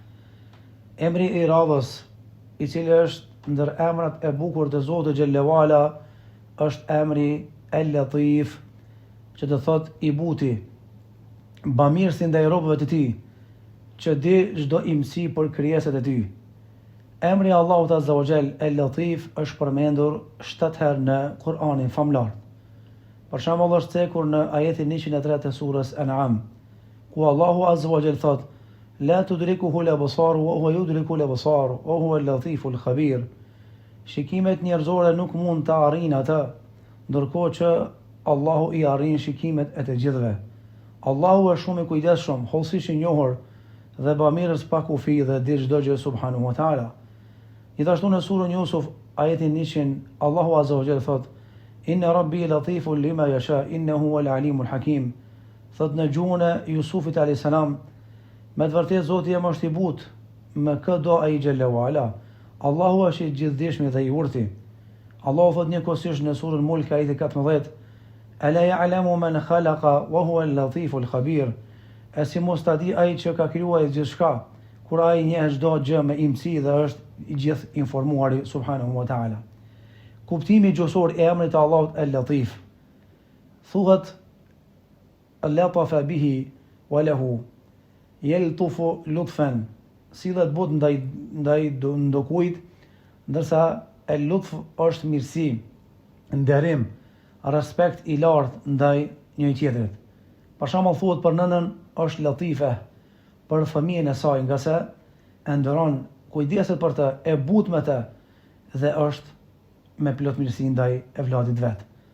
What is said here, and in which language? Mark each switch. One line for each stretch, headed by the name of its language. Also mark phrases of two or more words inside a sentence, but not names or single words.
Albanian: Emri I radhës, I cili është ndër emrat e bukur të Zotit
Arabic: جل وعلا,
Albanian: është emri El-Latif, që do thot I buti, bamirësi ndaj robëve të tij, që di çdo imsi për krijesat e tij. Emri Allahut
Arabic: عز وجل
Albanian: El-Latif është përmendur 7 herë në Kur'anin famlar. Për shembull është cekur në ajetin 103 të surës An'am, ku Allahu
Arabic: عز وجل
Albanian: thot:
Arabic: لا تدركه الأبصار وهو يدرك الأبصار وهو اللطيف الخبير.
Albanian: Shikimet njerëzore nuk mund të arrijnë atë, ndërkohë që Allahu I arrin shikimet e të gjithëve. Allahu është shumë I kujdesshëm, hollësisht I njohur dhe bamirës pa kufi dhe di çdo gjë
Arabic: سبحانه وتعالى.
Albanian: Gjithashtu në surën Yusuf, ajetin 100, Allahu
Arabic: عز وجل
Albanian: thot:
Arabic: إن ربي لطيف لما يشاء إنه هو العليم الحكيم.
Albanian: Thot në gjuhën e Jusufit
Arabic: عليه السلام,
Albanian: me të vërtetë Zoti jam është I butë, me kë do ai
Arabic: جل وعلا.
Albanian: Allahu është I gjithdijshëm dhe I urti. Allahu thot njëkohësisht në surën Mulk ajeti 14:
Arabic: ألا يعلم من خلق وهو اللطيف الخبير.
Albanian: E si mos ta di ai që ka krijuar gjithçka, kur ai njeh çdo gjë me imsi dhe është I gjithë informuari
Arabic: سبحانه وتعالى.
Albanian: Kuptimi gjuhësor I emrit të Allahut El-Latif.
Arabic: Thuhet لطف به وله يلطف لطفا.
Albanian: Sillet but ndaj ndokujt, ndërsa el-lutf është mirësi, nderim, respekt I lartë ndaj njëri tjetrit. Për shembull thuhet për nënën është latife, për fëmijën e saj, nga se e nderon, kujdeset për të, e but me të dhe është me plot mirësi ndaj e vladit vet.